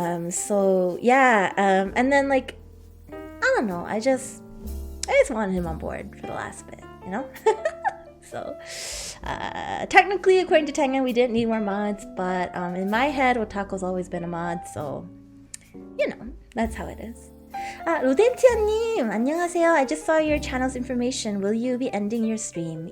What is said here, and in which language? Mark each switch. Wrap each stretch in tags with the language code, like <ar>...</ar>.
<en>So yeah, and then like I don't know, I just wanted him on board for the last bit, you know? So technically, according to Tengen, we didn't need more mods, but in my head, Otaku's always been a mod, so you know, that's how it is.</en> <ko>로덴티아님, 안녕하세요.</ko> <en>I just saw your channel's information. Will you be ending your stream?</en>